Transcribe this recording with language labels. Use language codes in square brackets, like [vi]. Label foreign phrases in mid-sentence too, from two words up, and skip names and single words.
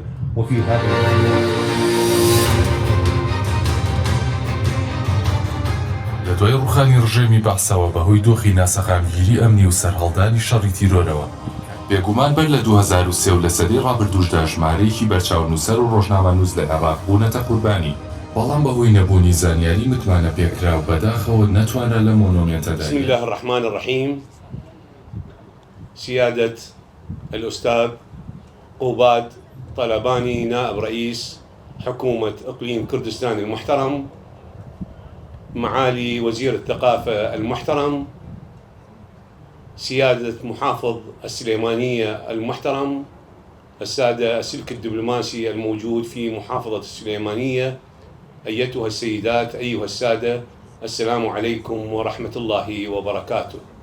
[ar] وفي هذا [ckb] لە دوای ڕوخانی ڕژێمی بەعسەوە بەهۆی دۆخی ناسەخامگیری ئەمنی و سەرهەڵدانی شەڕی تیرۆرەوە، بێگومان بەر لە 2003 و لە سەدەی ڕابردووشدا ژمارەیەکی بەرچاونووسەر و ڕۆژنامەنووس لە عێراق بوونەتە قوربانی، بەڵام بەهۆی نەبوونی زانیاری متمانە پێکراو بەداخەوە نەتوانە لە مۆنۆمێنتەدا. [ar] بسم الله الرحمن الرحيم. سيادة الأستاذ قوباد طلباني، نائب رئيس حكومة إقليم كردستان المحترم، معالي وزير الثقافة المحترم، سيادة محافظ السليمانية المحترم، السادة السلك الدبلوماسي الموجود في محافظة السليمانية، أيتها السيدات أيها السادة، السلام عليكم ورحمة الله وبركاته.